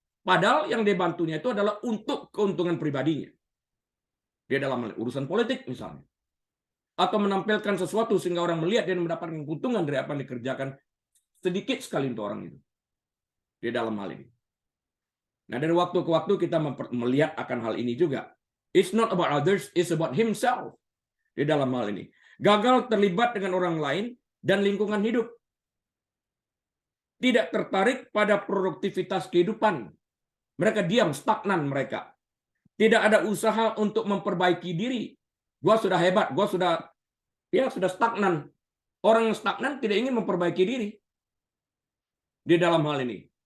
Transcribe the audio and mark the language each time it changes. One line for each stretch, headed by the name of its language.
Indonesian: Padahal yang dibantunya itu adalah untuk keuntungan pribadinya. Dia dalam urusan politik misalnya. Atau menampilkan sesuatu sehingga orang melihat dan mendapatkan keuntungan dari apa yang dikerjakan sedikit sekali untuk orang itu. Di dalam hal ini. Nah, dari waktu ke waktu kita melihat akan hal ini juga.
English: It's not about others, it's about himself.
Indonesian: Di dalam hal ini. Gagal terlibat dengan orang lain dan lingkungan hidup. Tidak tertarik pada produktivitas kehidupan. Mereka diam, stagnan mereka. Tidak ada usaha untuk memperbaiki diri. Gua sudah hebat, gua sudah stagnan. Orang yang stagnan tidak ingin memperbaiki diri. Di dalam hal ini.